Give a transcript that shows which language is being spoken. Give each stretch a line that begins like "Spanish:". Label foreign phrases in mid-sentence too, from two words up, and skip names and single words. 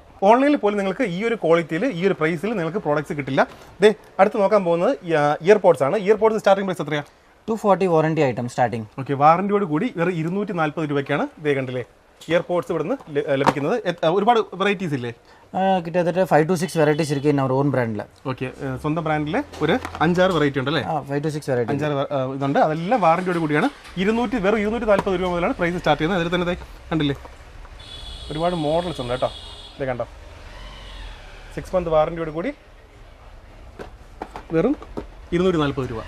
Malayalam: ഓൺലൈനിൽ പോലും നിങ്ങൾക്ക് ഈ ഒരു ക്വാളിറ്റിയിൽ ഈ ഒരു പ്രൈസിൽ നിങ്ങൾക്ക് പ്രോഡക്റ്റ്സ് കിട്ടില്ല. ദേ അടുത്ത് നോക്കാൻ പോകുന്നത് ഇയർപോഡ്സ് ആണ്.
English: earpods starting price
Malayalam: എത്രയാണ്? 240
English: warranty item starting.
Malayalam: ഓക്കെ, വാറന്റിയോട് കൂടി വെറും 240 രൂപയ്ക്കാണ് ദേ കണ്ടില്ലേ ഇയർപോഡ്സ് ഇവിടുന്ന് ലഭിക്കുന്നത്. ഒരുപാട് വെറൈറ്റീസ് ഇല്ലേ?
Tamil: கிட்டத்தட்ட 5 to 6 வெரைட்டிஸ் இருக்கு நம்ம
English: own brand.
Malayalam: ഓക്കെ, സ്വന്തം ബ്രാൻഡിലെ ഒരു 5-6 വെറൈറ്റി ഉണ്ട് അല്ലേ? 5 to 6 വെറൈറ്റി 5-6 ഇതുണ്ട്. അതെല്ലാം വാറന്റിയോട് കൂടിയാണ്. വെറും 240 രൂപ മുതലാണ്
English: price start
Malayalam: ചെയ്യുന്നത്. അതിൽ തന്നെ കണ്ടില്ലേ ഒരുപാട് മോഡൽസ് ഉണ്ട് കേട്ടോ. ഇതേ കണ്ടോ, 6 month വാറന്റിയോട് കൂടി വെറും 240 രൂപ.